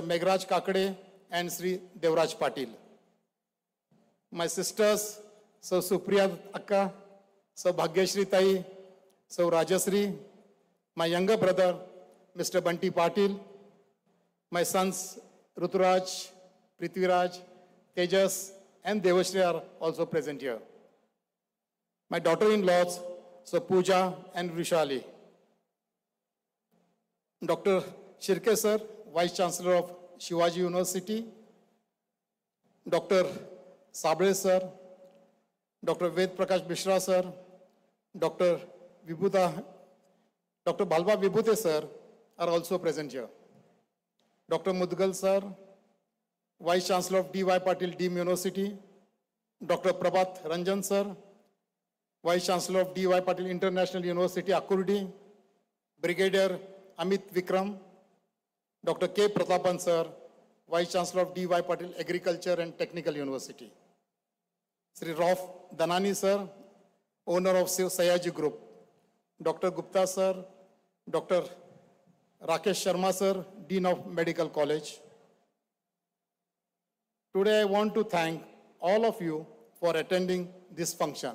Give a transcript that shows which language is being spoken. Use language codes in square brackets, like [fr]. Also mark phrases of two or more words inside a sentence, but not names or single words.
[en] Meghraj Kakade, and Sri Devraj Patil. My sisters, Sir Supriya Akka, Sir Bhagyashri Tai, Sir Rajasri, my younger brother, Mr. Banti Patil, my sons, Ruturaj, Prithviraj, Tejas, and Devashri are also present here. My daughter-in-laws, Sir Pooja and Vishali. Dr. Shirke Sir, Vice Chancellor of Shivaji University, Dr. Sabre Sir, Dr. Ved Prakash Mishra Sir, Dr. Balba Vibhute Sir are also present here. Dr. Mudgal Sir, Vice Chancellor of D.Y. Patil Deemed University, Dr. Prabhat Ranjan Sir, Vice Chancellor of D.Y. Patil International University, Akurdi, Brigadier Amit Vikram, Dr. K. Pratapan Sir, Vice Chancellor of D.Y. Patil Agriculture and Technical University, Sri Rauf Danani Sir, owner of Sayaji Group, Dr. Gupta Sir, Dr. Rakesh Sharma Sir, Dean of Medical College. Today I want to thank all of you for attending this function.